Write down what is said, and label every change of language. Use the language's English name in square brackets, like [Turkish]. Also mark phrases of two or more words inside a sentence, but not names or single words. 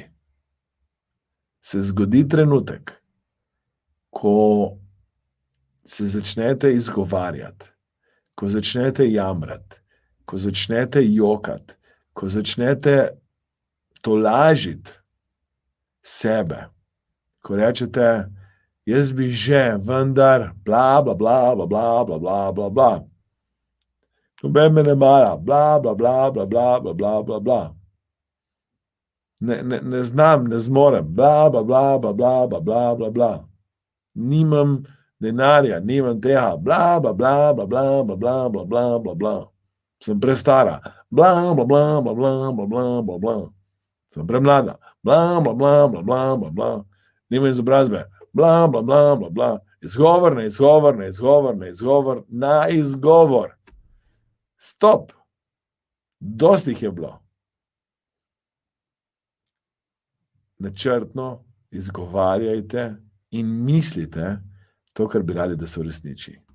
[Slovenian] se zgodi trenutek, ko se začnete izgovarjati, ko začnete jamrati, ko začnete jokati, ko začnete tolažiti sebe, ko rečete, jaz bi že, vendar, bla, bla, bla, bla, bla, bla, bla, bla, bla. Noben me ne mara, bla, bla, bla, bla, bla, bla, bla, bla, bla. Ne znam, ne zmorem, bla, bla, bla, bla, bla, bla, bla, bla, bla. Nimam denarja, nimam tega, bla, bla, bla, bla, bla, bla, bla, bla, bla, bla, bla. Sem prestara, bla, bla, bla, bla, bla, bla, bla, bla, bla. Sem premlada, bla, bla, bla, bla, bla, bla, bla. Nimam izobrazbe, bla, bla, bla, bla, bla. Izgovor, na izgovor, na izgovor, na izgovor, na izgovor. Stop. Dosti jih je bilo. Načrtno izgovarjajte in mislite to, kar bi radi, da se uresniči.